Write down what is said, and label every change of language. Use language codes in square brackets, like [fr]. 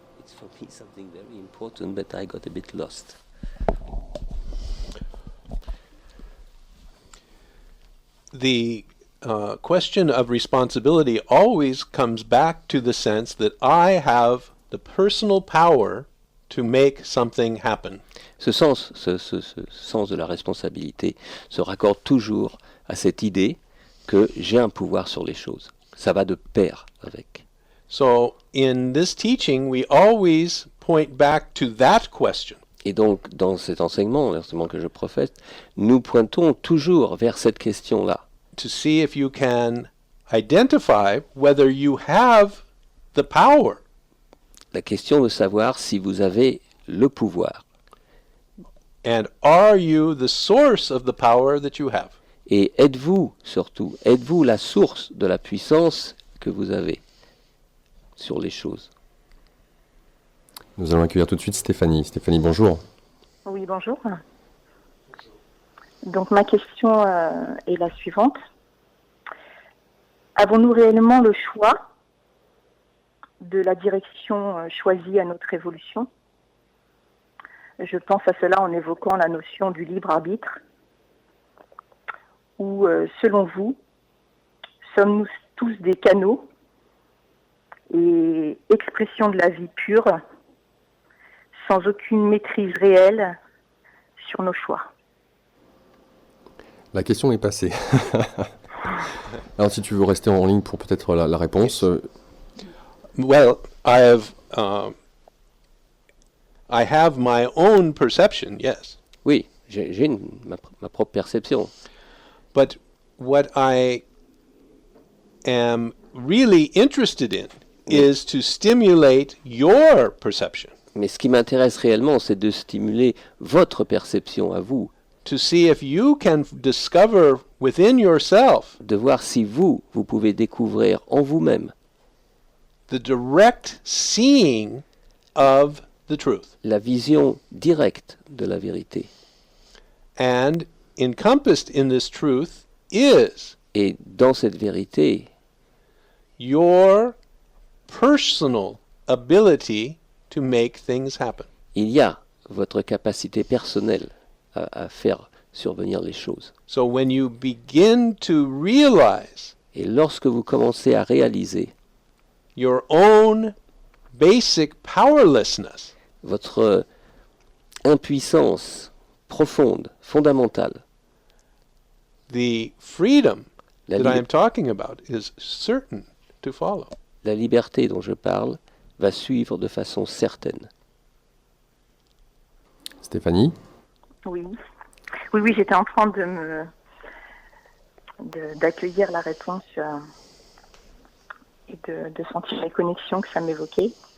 [en] It's for me something very important, but I got a bit lost. The question of responsibility always comes back to the sense that I have the personal power to make something happen. [fr] Ce sens de la responsabilité se raccorde toujours à cette idée que j'ai un pouvoir sur les choses. Ça va de pair avec. [en] So in this teaching, we always point back to that question. [fr] Et donc, dans cet enseignement que je professe, nous pointons toujours vers cette question-là. [en] To see if you can identify whether you have the power. [fr] La question de savoir si vous avez le pouvoir. [en] And are you the source of the power that you have? [fr] Et êtes-vous la source de la puissance que vous avez sur les choses? Nous allons accueillir tout de suite Stéphanie. Stéphanie, bonjour. Oui, bonjour. Donc ma question est la suivante. Avons-nous réellement le choix de la direction choisie à notre évolution? Je pense à cela en évoquant la notion du libre arbitre. Ou, selon vous, sommes-nous tous des canaux et expressions de la vie pure, sans aucune maîtrise réelle sur nos choix? La question est passée. Alors si tu veux rester en ligne pour peut-être la réponse. [en] Well, I have my own perception, yes. [fr] Oui, j'ai ma propre perception. [en] But what I am really interested in is to stimulate your perception. [fr] Mais ce qui m'intéresse réellement, c'est de stimuler votre perception à vous, [en] To see if you can discover within yourself [fr] de voir si vous pouvez découvrir en vous-même [en] the direct seeing of the truth. [fr] la vision directe de la vérité. [en] And encompassed in this truth is [fr] Et dans cette vérité, [en] your personal ability to make things happen. [fr] il y a votre capacité personnelle à faire survenir les choses. [en] So when you begin to realize [fr] Et lorsque vous commencez à réaliser [en] your own basic powerlessness, [fr] votre impuissance profonde, fondamentale, [en] the freedom [fr] la, [en] that I li- am talking about is certain to follow. [fr] la liberté dont je parle va suivre de façon certaine. Stéphanie? Oui, j'étais en train d'accueillir la réponse et de sentir les connexions que ça m'évoquait.